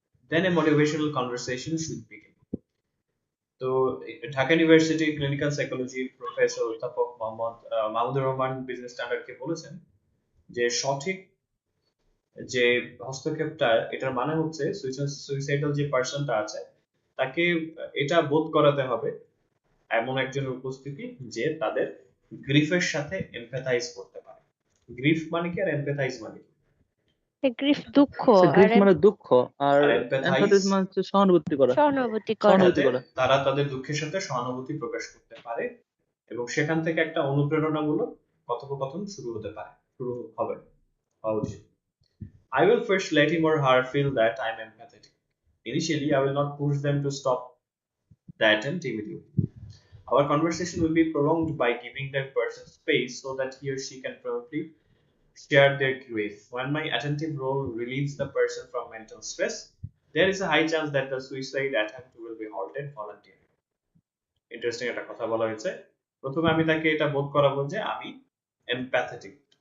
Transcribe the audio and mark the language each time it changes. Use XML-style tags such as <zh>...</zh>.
<en>Then a motivational conversation should begin.</en> <bn>তো Dhaka university clinical psychology professor অধ্যাপক Mahmudur Rahman business স্ট্যান্ডার্ডকে বলেছেন যে সঠিক যে হস্তক্ষেপটা, এটার মানে হচ্ছে সুইসাইডাল যে পার্সনটা আছে তাকে এটা বোধ করাতে হবে এমন একজনের উপস্থিতি যে তাদের গ্রিফের সাথে এমপ্যাথাইজ করতে পারে। গ্রিফ মানে কি আর এমপ্যাথাইজ মানে কি? গ্রিফ দুঃখ, গ্রিফ মানে দুঃখ, আর এমপ্যাথাইজ মানে হচ্ছে সহানুভূতি করা। তারা তাদের দুঃখের সাথে সহানুভূতি প্রকাশ করতে পারে এবং সেখান থেকে একটা অনুপ্রেরণামূলক কথোপকথন শুরু হবে।</bn> <en>I will first let him or her feel that I am empathetic. Initially, I will not push them to stop the attempt immediately. Our conversation will be prolonged by giving that person space so that he or she can promptly share their grief. When my attentive role relieves the person from mental stress, there is a high chance that the suicide attempt will be halted voluntarily.</en> <bn>Interesting একটা কথা বলা হয়েছে। প্রথমে আমি তাকে এটা বোধ করাবো যে আমি এমপ্যাথেটিক।</bn>